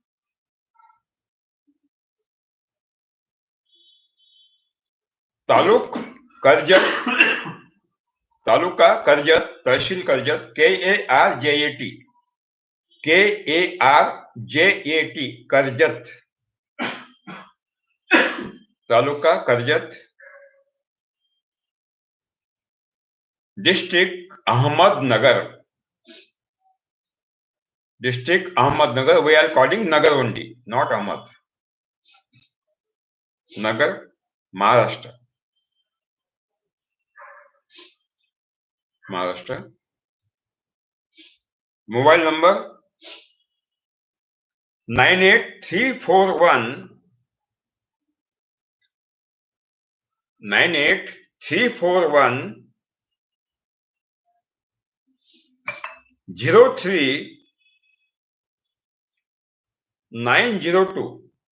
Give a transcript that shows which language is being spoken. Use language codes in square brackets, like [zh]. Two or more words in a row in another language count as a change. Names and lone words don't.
[en] Taluk, Karjat, Taluka, Karjat, Tahsil Karjat, K-A-R-J-A-T, K-A-R-J-A-T, Karjat. Taluka, Karjat. District Ahmednagar. District Ahmednagar. We are calling Nagar only, not Ahmad. Nagar, Maharashtra. Maharashtra. Mobile number 98341 98341 03 902.